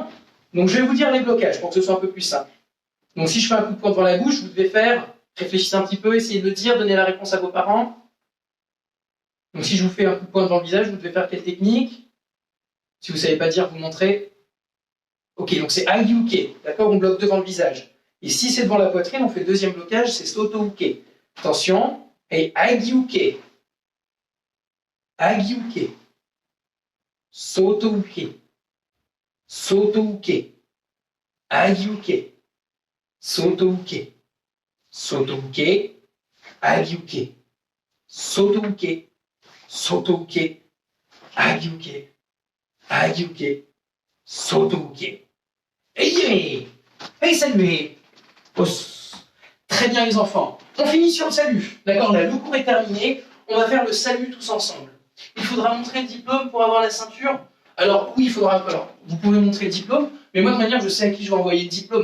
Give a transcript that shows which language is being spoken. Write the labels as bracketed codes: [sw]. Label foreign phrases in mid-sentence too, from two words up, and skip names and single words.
[fr] Donc, je vais vous dire les blocages pour que ce soit un peu plus simple. Donc, si je fais un coup de poing devant la bouche, vous devez faire, réfléchissez un petit peu, essayez de le dire, donnez la réponse à vos parents. Donc, si je vous fais un coup de poing devant le visage, vous devez faire quelle technique? Si vous ne savez pas dire, vous montrez. Ok, donc c'est Agyuke. D'accord? On bloque devant le visage. Et si c'est devant la poitrine, on fait le deuxième blocage, c'est Soto-Uke. Attention. Et Agyuke. Agyuke. Soto-Uke. Soto-Uke. Agyuke. Soto-Uke. Soto-Uke. Agyuke. Soto-Uke. Soto-Uke. Agyuke. Agyuke. Soto-Uke. Hey, hey, salut. Très bien les enfants. On finit sur le salut. D'accord, là, le cours est terminé. On va faire le salut tous ensemble. Il faudra montrer le diplôme pour avoir la ceinture. Alors oui, il faudra. Alors, vous pouvez montrer le diplôme, mais moi de manière, je sais à qui je vais envoyer le diplôme.